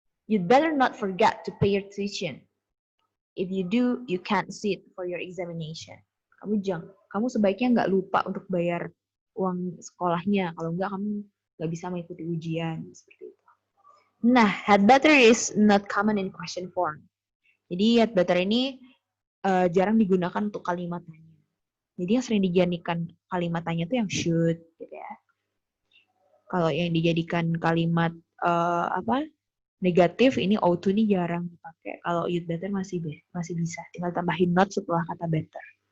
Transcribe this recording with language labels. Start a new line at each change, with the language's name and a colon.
English: You'd better not forget to pay your tuition. If you do, you can't sit for your examination.
Indonesian: Kamu sebaiknya nggak lupa untuk bayar uang sekolahnya. Kalau nggak, kamu nggak bisa mengikuti ujian. Seperti itu.
English: Nah, had better is not common in question form.
Indonesian: Jadi had better ini jarang digunakan untuk kalimat tanya. Jadi yang sering dijadikan kalimat tanya itu yang should, gitu ya. Kalau yang dijadikan kalimat negatif ini ought to ini jarang dipakai. Kalau you'd better masih bisa. Tinggal tambahin not setelah kata better.